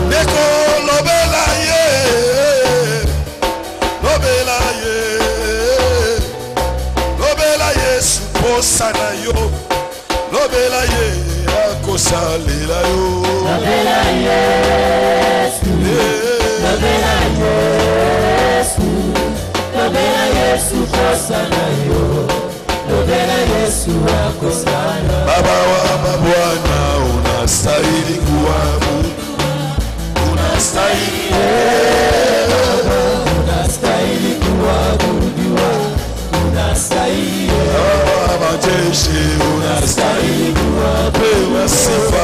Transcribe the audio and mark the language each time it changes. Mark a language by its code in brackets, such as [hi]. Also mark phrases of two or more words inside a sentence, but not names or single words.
[ln] Neko lobela ye, lobela ye, lobela Yesu posa na yo, lobela ye akosalela yo. Lobela Yesu, lobela Yesu, lobela Yesu posa na yo, lobela Yesu akosana. [sw] Baba wa mabwana, unastahili kuabudu, unastahili, unastahili kuabudiwa, unastahili. Baba wa majeshi, unastahili kupewa sifa,